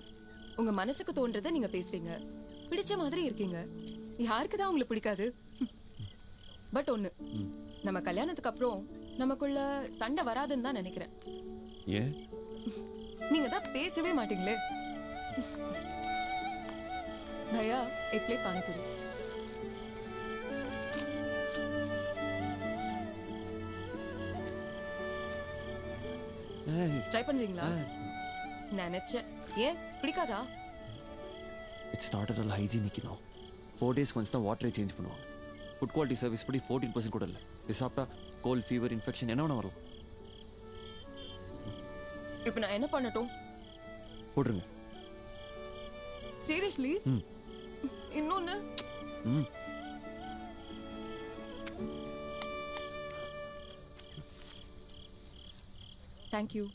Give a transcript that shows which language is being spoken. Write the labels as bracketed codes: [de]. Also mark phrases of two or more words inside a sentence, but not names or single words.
[ta] உங்க மனசுக்கு தோன்றதை நீங்க பேசுறீங்க, பிடிச்ச மாதிரி இருக்கீங்க. யாருக்கு தான் உங்களை பிடிக்காது? பட் ஒண்ணு, நம்ம கல்யாணத்துக்கு அப்புறம் நமக்குள்ள சண்டை வராதுன்னு தான் நினைக்கிறேன். ஏன்? நீங்க தான் பேசவே மாட்டீங்களே. தயா, [hi] एक प्लेट पानीपुरी. [ta] ட்ரை பண்றீங்களா? நினைச்சேன். ஏன் பிடிக்காதா? [en] It's not at all hygienic. 4 days once [ta] தான் வாட்டரை சேஞ்ச் பண்ணுவாங்க. [en] food quality service [ta] படி 14% கூட இல்லை. இது சாப்பிட்டா [en] cold, fever, infection [ta] என்ன வேணா வரும். இப்போ நான் என்ன பண்ணட்டும்? போட்டுருங்க. சீரியஸ்லி? இன்னொன்னு தேங்க்யூ.